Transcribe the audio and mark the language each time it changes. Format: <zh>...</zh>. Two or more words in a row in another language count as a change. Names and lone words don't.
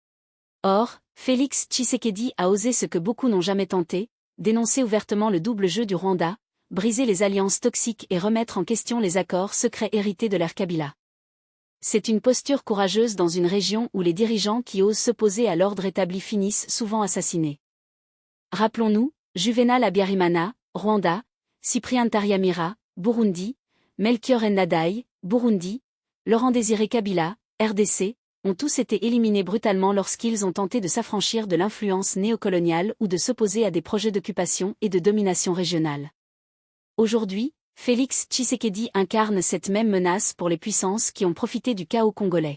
<fr>Or, Félix Tshisekedi a osé ce que beaucoup n'ont jamais tenté, dénoncer ouvertement le double jeu du Rwanda, briser les alliances toxiques et remettre en question les accords secrets hérités de l'ère Kabila. C'est une posture courageuse dans une région où les dirigeants qui osent s'opposer à l'ordre établi finissent souvent assassinés. Rappelons-nous, Juvenal Habyarimana, Rwanda, Cyprien Ntaryamira, Burundi, Melchior Ndadaye, Burundi, Laurent-Désiré Kabila, RDC, ont tous été éliminés brutalement lorsqu'ils ont tenté de s'affranchir de l'influence néocoloniale ou de s'opposer à des projets d'occupation et de domination régionale. Aujourd'hui, Félix Tshisekedi incarne cette même menace pour les puissances qui ont profité du chaos congolais.</fr>